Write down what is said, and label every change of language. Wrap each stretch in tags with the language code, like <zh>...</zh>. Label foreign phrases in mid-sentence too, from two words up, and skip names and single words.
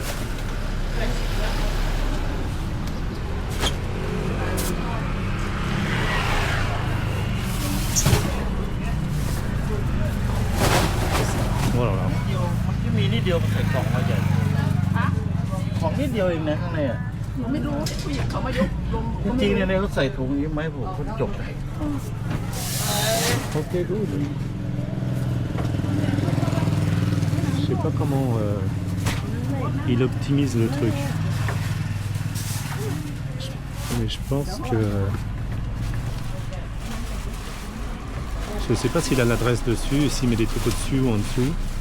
<fr>Voilà.</fr> <th>มันที่มีนิดเดียวมันใส่กล่องมาใหญ่ของนิดเดียวเองนะข้างในอ่ะ ไม่รู้ผู้หญิงเขามายกลง จริงๆเนี่ยเราใส่ถุงนี้ไหมผมก็จบเลย</th> <en>Ok, good.</en> <fr>Je sais pas comment il optimise le truc. Mais je pense que... Je sais pas s'il a l'adresse dessus, et s'il met des trucs au-dessus ou en dessous.</fr>